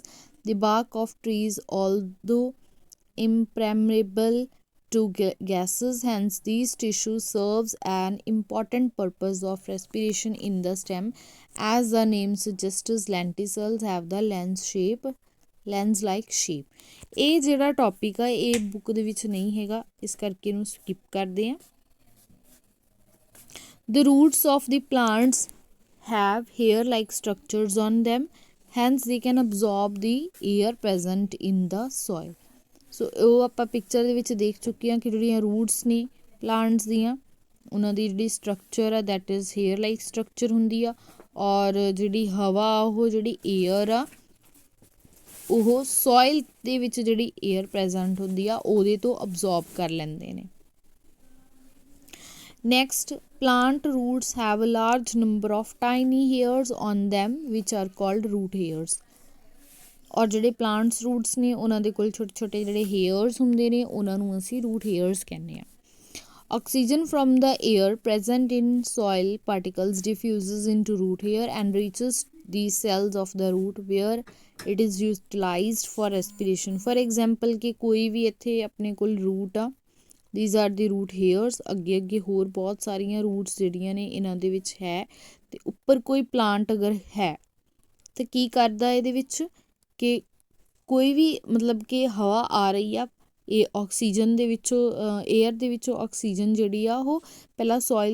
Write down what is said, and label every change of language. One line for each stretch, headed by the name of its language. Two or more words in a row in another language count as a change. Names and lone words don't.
English: The bark of trees, although impermeable to gases, hence these tissues serves an important purpose of respiration in the stem। As the name suggests, lenticels have the lens like shape।
Punjabi: ਇਹ ਜਿਹੜਾ ਟੌਪਿਕ ਆ ਇਹ ਬੁੱਕ ਦੇ ਵਿੱਚ ਨਹੀਂ ਹੈਗਾ, ਇਸ ਕਰਕੇ ਇਹਨੂੰ ਸਕਿਪ ਕਰਦੇ ਹਾਂ।
English: The roots of the plants have hair-like structures on them, hence they can absorb the air present in the soil।
Punjabi: ਸੋ ਉਹ ਆਪਾਂ ਪਿਕਚਰ ਦੇ ਵਿੱਚ ਦੇਖ ਚੁੱਕੇ ਹਾਂ ਕਿ ਜਿਹੜੀਆਂ ਰੂਟਸ ਨੇ ਪਲਾਂਟਸ ਦੀਆਂ, ਉਹਨਾਂ ਦੀ ਜਿਹੜੀ ਸਟਰਕਚਰ ਆ
English: that is hair like structure
Punjabi: ਹੁੰਦੀ ਆ, ਔਰ ਜਿਹੜੀ ਹਵਾ ਉਹ ਜਿਹੜੀ ਏਅਰ ਆ ਉਹ ਸੋਇਲ ਦੇ ਵਿੱਚ ਜਿਹੜੀ
English: air present
Punjabi: ਹੁੰਦੀ ਆ ਉਹਦੇ ਤੋਂ ਅਬਜ਼ੋਰਬ ਕਰ ਲੈਂਦੇ ਨੇ। ਨੈਕਸਟ,
English: plant roots have a large number of tiny hairs on them which are called root hairs।
Punjabi: ਔਰ ਜਿਹੜੇ
English: plants roots
Punjabi: ਨੇ ਉਹਨਾਂ ਦੇ ਕੋਲ ਛੋਟੇ ਛੋਟੇ ਜਿਹੜੇ ਹੇਅਰਸ ਹੁੰਦੇ ਨੇ ਉਹਨਾਂ ਨੂੰ ਅਸੀਂ
English: root hairs
Punjabi: ਕਹਿੰਦੇ ਹਾਂ।
English: oxygen from the air present in soil particles diffuses into root hair and reaches the cells of the root where it is utilized for respiration. for example
Punjabi: ਕਿ ਕੋਈ ਵੀ ਇੱਥੇ ਆਪਣੇ ਕੋਲ ਰੂਟ ਆ,
English: these are the root hairs।
Punjabi: ਅੱਗੇ ਹੋਰ ਬਹੁਤ ਸਾਰੀਆਂ ਰੂਟਸ ਜਿਹੜੀਆਂ ਨੇ ਇਹਨਾਂ ਦੇ ਵਿੱਚ ਹੈ, ਅਤੇ ਉੱਪਰ ਕੋਈ ਪਲਾਂਟ ਅਗਰ ਹੈ ਤਾਂ ਕੀ ਕਰਦਾ ਇਹਦੇ ਵਿੱਚ ਕਿ ਕੋਈ ਵੀ ਮਤਲਬ ਕਿ ਹਵਾ ਆ ਰਹੀ ਆ, ਇਹ ਆਕਸੀਜਨ ਦੇ ਵਿੱਚੋਂ ਏਅਰ ਦੇ ਵਿੱਚੋਂ ਆਕਸੀਜਨ ਜਿਹੜੀ ਆ ਉਹ ਪਹਿਲਾਂ ਸੋਇਲ